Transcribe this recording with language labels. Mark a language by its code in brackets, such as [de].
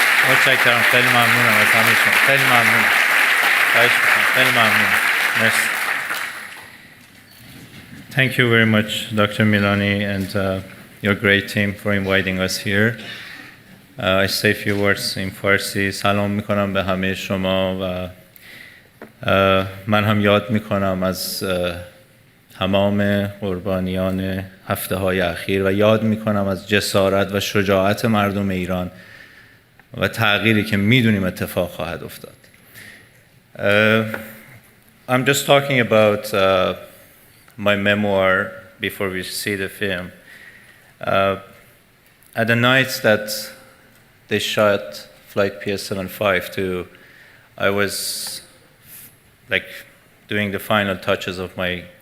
[fa] متشکرم. خیلی ممنونم از همه شما. خیلی ممنونم. خواهش می‌کنم. خیلی ممنونم. مرسی. [en] Thank you very much, Dr. Milani, and your great team for inviting us here. I say a few words in Farsi. [fa] سلام میکنم به همه شما و من هم یاد میکنم از تمام قربانیان هفته‌های اخیر و یاد میکنم از جسارت و شجاعت مردم ایران و تغییری که میدونیم اتفاق خواهد افتاد. [en] I'm just talking about my memoir before we see the film. At the night that they shot Flight PS752, I was like doing the final touches of my